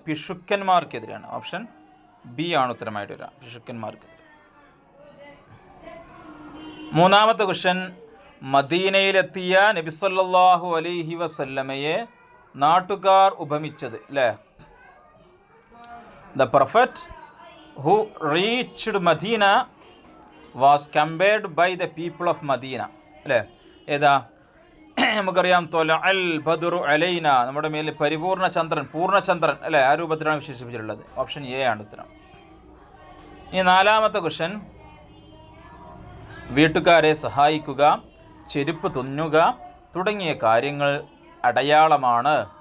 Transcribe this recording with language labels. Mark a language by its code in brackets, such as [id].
[ml] പിശുക്കന്മാർക്കെതിരെയാണ്. Option B ആണ് ഉത്തരമായിട്ട് വരിക, പിശുക്കന്മാർക്കെതിരെ. മൂന്നാമത്തെ ക്വസ്റ്റ്യൻ, മദീനയിലെത്തിയ നബി സല്ലല്ലാഹു അലൈഹി വസല്ലമയെ നാട്ടുകാർ ഉപമിച്ചത്, അല്ലേ? [en] The prophet who reached Medina was compared by the people of Medina, [ml] അല്ലേ? ഏതാ? നമുക്കറിയാം, തൊലഅൽ ബദ്റു അലൈന, നമ്മുടെ മേലിൽ പൂർണ്ണചന്ദ്രൻ, അല്ലേ? ആ രൂപത്തിലാണ് വിശേഷിപ്പിച്ചിട്ടുള്ളത്. ഓപ്ഷൻ എ ആണ് ഉത്തരം. ഇനി നാലാമത്തെ ക്വസ്റ്റ്യൻ, വീട്ടുകാരെ സഹായിക്കുക, ചെരുപ്പ് തുന്നുക തുടങ്ങിയ കാര്യങ്ങൾ അടയാളമാണ്.